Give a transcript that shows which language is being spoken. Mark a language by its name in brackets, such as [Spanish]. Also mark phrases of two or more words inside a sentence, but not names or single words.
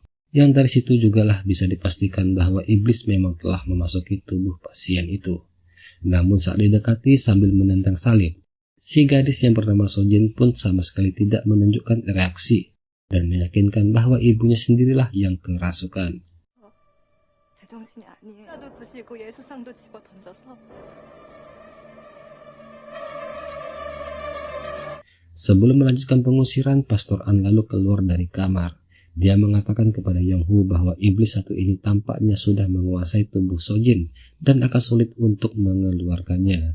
[Indonesian] Yang dari situ jugalah bisa dipastikan bahwa iblis memang telah memasuki tubuh pasien itu. Namun saat didekati sambil menentang salib, si gadis yang bernama Sojin pun sama sekali tidak menunjukkan reaksi dan meyakinkan bahwa ibunya sendirilah yang kerasukan. [Korean] 제정신이 아니에요. 나도 부시고 예수상도 집어 던져서. [Indonesian] Sebelum melanjutkan pengusiran, Pastor An lalu keluar dari kamar. Dia mengatakan kepada Yong-hu bahwa iblis satu ini tampaknya sudah menguasai tubuh Sojin dan akan sulit untuk mengeluarkannya.